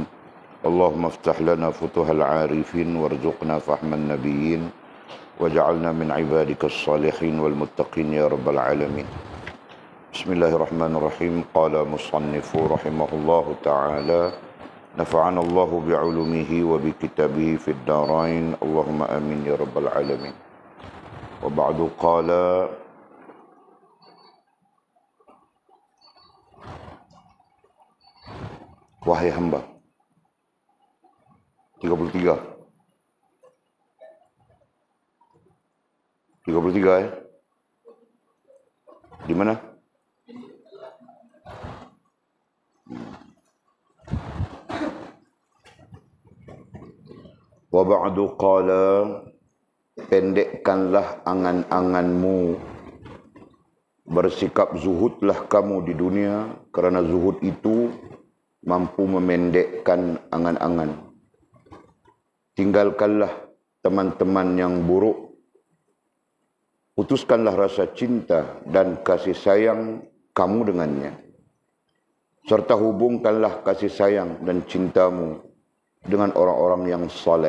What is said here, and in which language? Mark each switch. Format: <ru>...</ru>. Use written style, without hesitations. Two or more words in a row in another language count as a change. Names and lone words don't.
<ar>اللهم افتح لنا فتوح العارفين، وارزقنا فهم النبيين، واجعلنا من عبادك الصالحين والمتقين يا رب العالمين. بسم الله الرحمن الرحيم. قال مصنف رحمه الله تعالى: نفعنا الله بعلومه وبكتابه في الدارين، اللهم آمين يا رب العالمين. وبعد قال:</ar> <ms>wahai hamba. 33 di mana?</ms> <ar>وبعد قال,</ar> <ms>pendekkanlah angan-anganmu, bersikap zuhudlah kamu di dunia, kerana zuhud itu mampu memendekkan angan-angan. Tinggalkanlah teman-teman yang buruk, putuskanlah rasa cinta dan kasih sayang kamu dengannya, serta hubungkanlah kasih sayang dan cintamu dengan orang-orang yang saleh.</ms>